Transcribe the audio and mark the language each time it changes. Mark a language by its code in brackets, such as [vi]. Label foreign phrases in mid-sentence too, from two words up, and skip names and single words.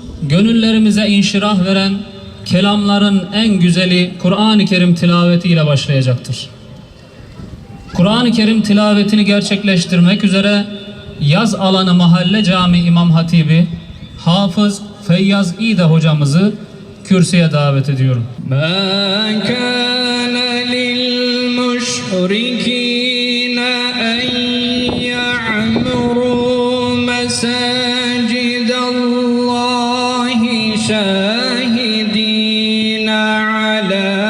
[tr] gönüllerimize inşirah veren kelamların en güzeli Kur'an-ı Kerim tilavetiyle başlayacaktır. Kur'an-ı Kerim tilavetini gerçekleştirmek üzere Yaz Alanı Mahalle Cami İmam Hatibi Hafız Feyyaz İde hocamızı kürsüye davet ediyorum. [ar] مَا كَانَ لِلْمُشْرِكِينَ أَنْ يَعْمُرُوا مَسَاجِدَ اللّٰهِ شَاهِدِينَ عَلَى